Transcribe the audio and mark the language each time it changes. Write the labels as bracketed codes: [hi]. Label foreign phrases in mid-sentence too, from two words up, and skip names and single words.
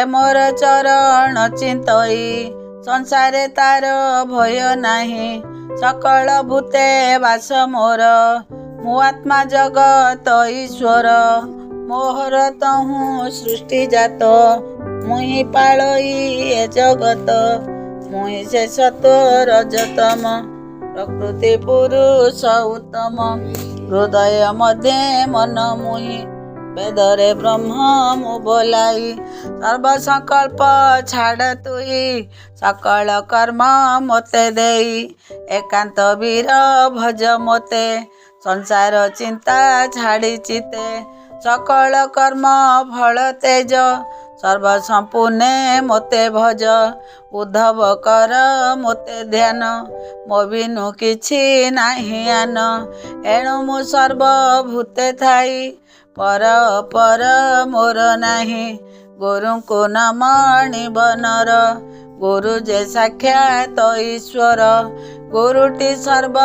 [or] ମୋର ଚରଣ ଚିନ୍ତଇ ସଂସାରେ ତାର ଭୟ ନାହି ସକଳ ଭୂତେ ବାସ ମୋର ମୁ ଆତ୍ମା ଜଗତ ଈଶ୍ୱର ମୋହର ତହୁ ସୃଷ୍ଟି ଜାତ ମୁହି ପାଳଇ ଏ ଜଗତ ମୁହି ଶେଷତ୍ୱ ରଜତମ ପ୍ରକୃତି ପୁରୁଷ ଉତ୍ତମ ହୃଦୟ ମଧ୍ୟ ମନ ମୁହି ବେଦରେ ବ୍ରହ୍ମ ମୁ ବୋଲାଇ ସର୍ବ ସଂକଳ୍ପ ଛାଡ଼ ତୁଇ ସକଳ କର୍ମ ମତେ ଦେଇ ଏକାନ୍ତ ବୀର ଭଜ ମତେ ସଂସାର ଚିନ୍ତା ଛାଡ଼ି ଚିତେ ସକଳ କର୍ମ ଫଳ ତେଜ ସର୍ବ ସମ୍ପୂର୍ଣ୍ଣ ମତେ ଭଜ ଉଦ୍ଧବ କର ମତେ ଧ୍ୟାନ ମୋ ବିନୁ କିଛି ନାହି ଆନ ଏଣୁ ମୁ ସର୍ବଭୂତେ ଥାଇ ପର ପର ମୋର ନାହି ଗୁରୁ କୋ ନ ମଣିବ ନର ଗୁରୁ ଯେ ସାକ୍ଷାତ ଈଶ୍ୱର ଗୁରୁଟି ସର୍ବ